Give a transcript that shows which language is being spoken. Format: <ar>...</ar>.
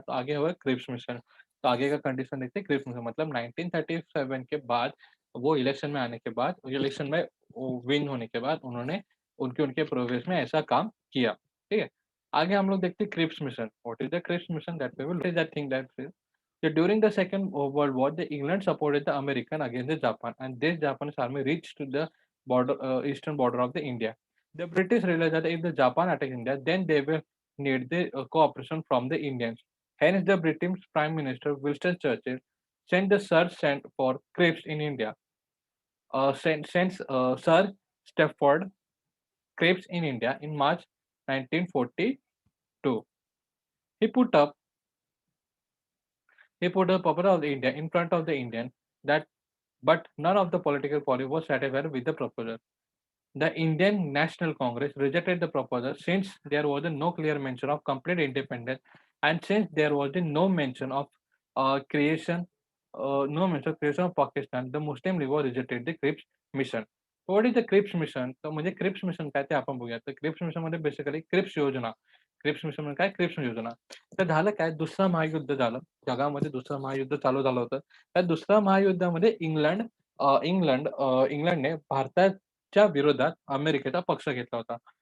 <hi>तो आगे हुआ क्रिप्स मिशन। तो आगे का कंडीशन देखते हैं क्रिप्स मिशन, मतलब 1937 के बाद वो इलेक्शन में आने के बाद, इलेक्शन में वो विन होने के बाद उन्होंने उनके उनके प्रोग्रेस में ऐसा काम किया, ठीक है? आगे हम लोग देखते हैं Cripps mission.</hi> <en>What is the Cripps mission that we will that thing that is during the second world war the England supported the American against the Japan and this Japanese army reached to the eastern border of the India. The British realized that if the Japan attacked India, then they will need the cooperation from the Indians. Hence, the British Prime Minister Winston Churchill sent the sent for Cripes in India. Sent Sir Stafford Cripes in India in March 1942. He put up he put the puppet of the India in front of the Indian that, but none of the political party was satisfied with the proposal. The Indian National Congress rejected the proposal since there was no clear mention of complete independence, and since there was no mention of creation, no mention of creation of Pakistan. The Muslim League was rejected the Cripps mission. What is the Cripps mission?</en> <mr>तर म्हणजे Cripps mission काय ते आपण बघूया. तर Cripps मिशनमध्ये basically Cripps योजना. Cripps mission म्हणजे काय? क्रिप्स योजना. तर झालं काय? दुसरं महायुद्ध झालं. जगामध्ये दुसरं महायुद्ध चालू झालं होतं. त्या दुसऱ्या महायुद्धामध्ये इंग्लंडने भारताच्या विरोधात अमेरिकेचा पक्ष घेतला होता.</mr>